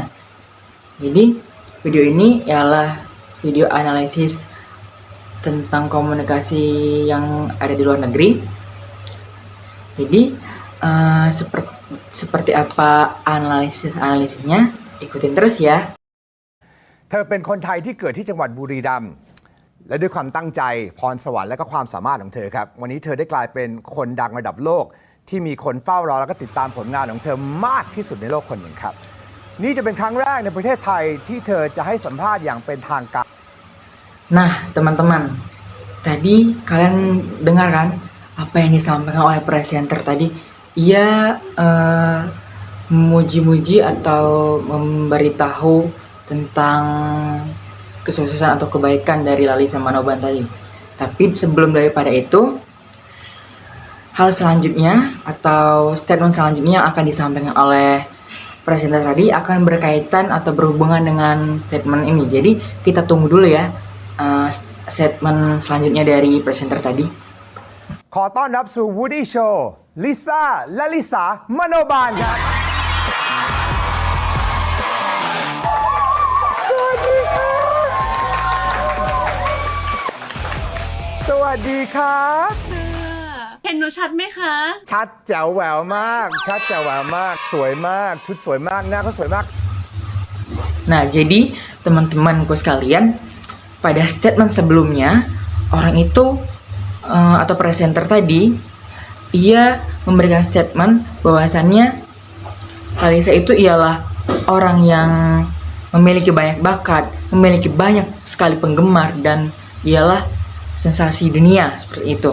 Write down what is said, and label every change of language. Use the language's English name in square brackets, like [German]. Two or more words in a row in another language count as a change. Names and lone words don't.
[Indonesian] Jadi video ini ialah video analisis tentang komunikasi yang ada di luar negeri. Jadi seperti apa analisisnya, ikutin terus ya. [Thai] เธอเป็นคนไทยที่เกิดที่จังหวัดบุรีรัมย์และด้วยความตั้งใจพรสวรรค์และก็ความสามารถของเธอครับวันนี้เธอได้กลายเป็นคนดังระดับโลกที่มีคนเฝ้ารอแล้วก็ติดตามผลงานของเธอมากที่สุดในโลกคนหนึ่งครับนี่จะเป็นครั้งแรกในประเทศไทยที่เธอจะให้สัมภาษณ์อย่างเป็นทางการ [Indonesian] Nah, teman-teman, tadi kalian dengar kan apa yang disampaikan oleh presenter tadi? Ia memuji-muji atau memberitahu tentang kesuksesan atau kebaikan dari Lalisa Manoban tadi. Tapi sebelum daripada itu, hal selanjutnya atau statement selanjutnya yang akan disampaikan oleh presenter tadi akan berkaitan atau berhubungan dengan statement ini. Jadi kita tunggu dulu ya statement selanjutnya dari presenter tadi. [Thai] ขอต้อนรับสู่ Woody Show ลิซ่าและลิสามโนบาลครับสวัสดีครับ เห็นหนูชัดไหมคะ ชัดแจ๋วแหววมากชัดแจ๋วแหววมากสวยมากชุดสวยมากหน้าก็สวยมาก [Indonesian] Nah, jadi teman-temanku sekalian, pada statement sebelumnya orang itu atau presenter tadi ia memberikan statement bahwasannya Lalisa itu ialah orang yang memiliki banyak bakat, memiliki banyak sekali penggemar dan ialah sensasi dunia seperti itu.